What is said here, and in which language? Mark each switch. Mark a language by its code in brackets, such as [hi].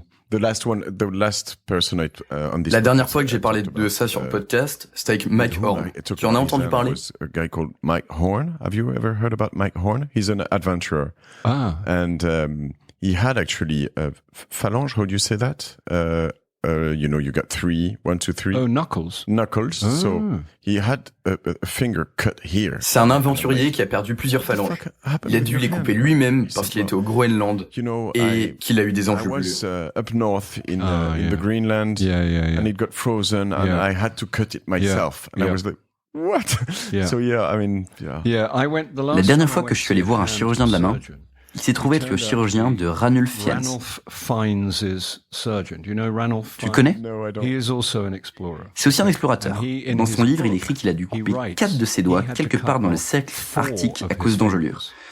[fr] La dernière fois que j'ai parlé de ça sur le podcast, c'était avec Mike Horn. Tu en as entendu parler? [en] A guy called Mike Horn. Have you ever heard about Mike Horn? He's an adventurer. And he had actually phalange, how do you say that? You got 3, 1, 2, 3. Oh, knuckles. Knuckles. So he had a finger cut here. [fr] C'est un aventurier qui a perdu plusieurs phalanges. Il a dû les couper lui-même parce qu'il était au Groenland et qu'il a eu des enjeux bleus. [en] Up north in the Greenland, and it got frozen, and I had to cut it myself. And I was like, what? So [fr] La dernière fois que je suis allé voir un chirurgien de la main, Il s'est trouvé être le chirurgien de Ranulph Fiennes. Tu le connais? C'est aussi un explorateur. Dans son livre, il écrit qu'il a dû couper 4 de ses doigts quelque part dans le cercle arctique à cause d'engelures.